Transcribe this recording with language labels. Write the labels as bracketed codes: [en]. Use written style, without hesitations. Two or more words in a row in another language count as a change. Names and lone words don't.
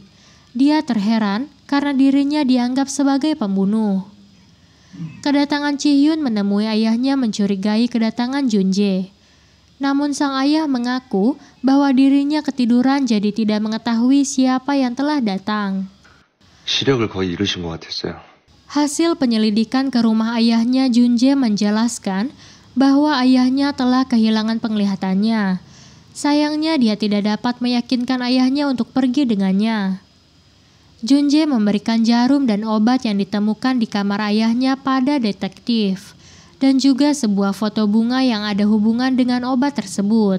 [id] Dia terheran karena dirinya dianggap sebagai pembunuh. Kedatangan Ji-hyun menemui ayahnya mencurigai kedatangan Junjae. Namun sang ayah mengaku bahwa dirinya ketiduran jadi tidak mengetahui siapa yang telah datang. [ko] 시력을 거의 잃으신 것 같았어요. [id] Hasil penyelidikan ke rumah ayahnya, Junjae menjelaskan bahwa ayahnya telah kehilangan penglihatannya. Sayangnya dia tidak dapat meyakinkan ayahnya untuk pergi dengannya. Junjae memberikan jarum dan obat yang ditemukan di kamar ayahnya pada detektif, dan juga sebuah foto bunga yang ada hubungan dengan obat tersebut.